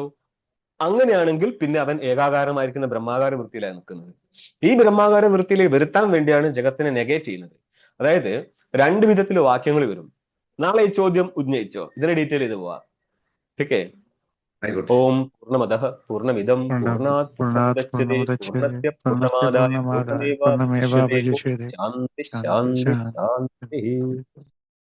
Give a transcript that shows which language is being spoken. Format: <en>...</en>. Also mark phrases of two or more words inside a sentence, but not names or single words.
<ml>അങ്ങനെയാണെങ്കിൽ പിന്നെ അവൻ ഏകാകാരമായിരിക്കുന്ന ബ്രഹ്മാകാര വൃത്തിയിലാണ് നിൽക്കുന്നത്. ഈ ബ്രഹ്മാകാര വൃത്തിയിലേക്ക് വരുത്താൻ വേണ്ടിയാണ് ജഗത്തിനെ നെഗേറ്റ് ചെയ്യുന്നത്. അതായത് രണ്ട് വിധത്തിൽ വാക്യങ്ങൾ വരും. നാളെ ഈ ചോദ്യം ഉന്നയിച്ചോ, ഇതിനെ ഡീറ്റെയിൽ ചെയ്ത് പോവാം.</ml> <sa>ഓക്കെ. ഓം പൂർണ്ണമദഃ പൂർണ്ണമിദം പൂർണ്ണാത് പൂർണ്ണമുദച്യതേ പൂർണ്ണസ്യ പൂർണ്ണമാദായ പൂർണ്ണമേവാവശിഷ്യതേ. ശാന്തി ശാന്തി ശാന്തി.</sa>